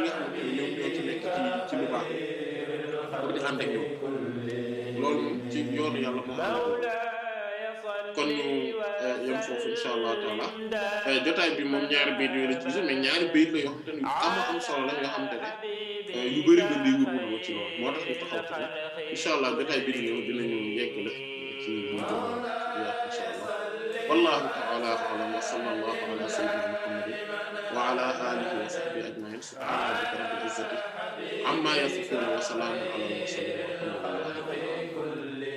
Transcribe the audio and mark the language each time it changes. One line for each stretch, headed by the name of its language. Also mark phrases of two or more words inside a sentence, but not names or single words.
Wolof: nga xamante ne ñoom ñoo ci nekk ci lu baax pour di ànd ak ñoom loolu moom ci yoonu yàlla moo xam kon ñu yem foofu
Arabic: إن شاء الله تعالى
Wolof: jotaay bi moom ñaari bayit yooyu la ci gis mais ñaari bayit la yoo xamante ne am solo la yoo xamante ne yu bari la day wër ci loolu moo tax ñu taxaw ci
Arabic: إن شاء الله
Wolof: jotaay bi di ñëw dinañu yegg la ci ñu jëm
Arabic: إن شاء الله والله تعالى أعلم وصلى الله على سيدنا محمد وعلى آله وصحبه أجمعين سبحان ربك رب العزة عما يصفون وسلام على المرسلين والحمد لله رب العالمين